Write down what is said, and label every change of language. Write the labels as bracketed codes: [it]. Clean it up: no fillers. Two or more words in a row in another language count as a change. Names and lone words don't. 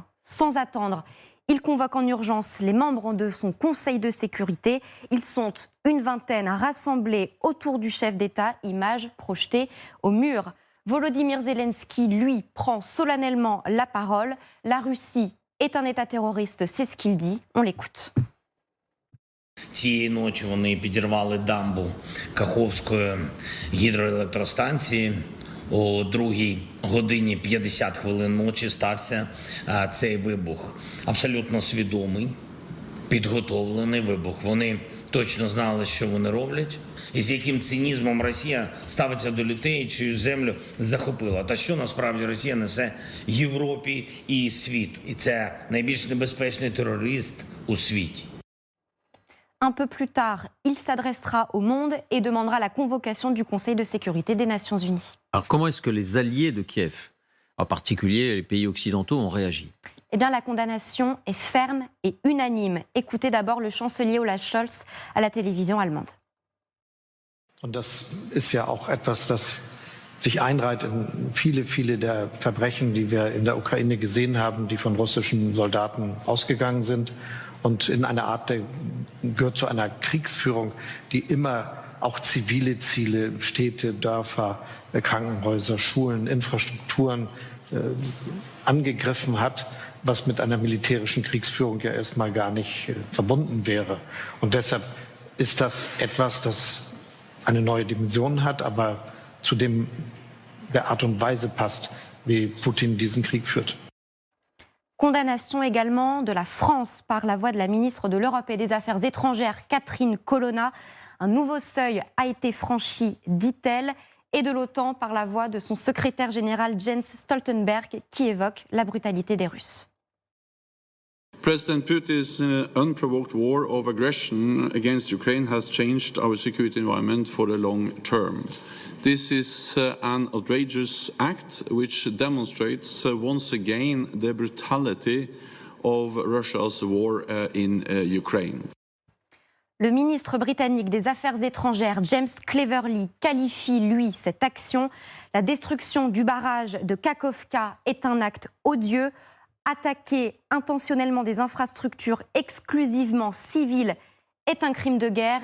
[fr] Sans attendre, il convoque en urgence les membres de son conseil de sécurité. Ils sont une vingtaine rassemblés autour du chef d'État, image projetée au mur. Volodymyr Zelensky, lui, prend solennellement la parole. La Russie est un État terroriste, c'est ce qu'il dit. On l'écoute. [uk] Цієї ночі вони підірвали дамбу Каховської гідроелектростанції. О 2:50 ночі стався цей вибух. Абсолютно свідомий, підготовлений вибух. Вони точно знали, що вони роблять. І з яким цинізмом Росія ставиться до людей, чию землю захопила. Та що насправді Росія несе Європі і світу. І це найбільш небезпечний терорист у світі. [fr] Un peu plus tard, il s'adressera au monde et demandera la convocation du Conseil de sécurité des Nations Unies. Alors comment est-ce que les alliés de Kiev, en particulier les pays occidentaux, ont réagi ? Eh bien, la condamnation est ferme et unanime. Écoutez d'abord le chancelier Olaf Scholz à la télévision allemande. [de] Und das ist ja auch etwas, das sich einreiht in viele der Verbrechen, die wir in der Ukraine gesehen haben, die von russischen Soldaten ausgegangen sind. Und in einer Art, der gehört zu einer Kriegsführung, die immer auch zivile Ziele, Städte, Dörfer, Krankenhäuser, Schulen, Infrastrukturen angegriffen hat, was mit einer militärischen Kriegsführung ja erstmal gar nicht verbunden wäre. Und deshalb ist das etwas, das eine neue Dimension hat, aber zu der Art und Weise passt, wie Putin diesen Krieg führt. [fr] Condamnation également de la France par la voix de la ministre de l'Europe et des Affaires étrangères, Catherine Colonna. Un nouveau seuil a été franchi, dit-elle, et de l'OTAN par la voix de son secrétaire général Jens Stoltenberg, qui évoque la brutalité des Russes. [en] President Putin's unprovoked war of aggression against Ukraine has changed our security environment for the long term. This is an outrageous act which demonstrates once again the brutality of Russia's war in Ukraine. [fr] Le ministre britannique des Affaires étrangères, James Cleverly, qualifie, lui, cette action. La destruction du barrage de Kakhovka est un acte odieux. Attaquer intentionnellement des infrastructures exclusivement civiles est un crime de guerre.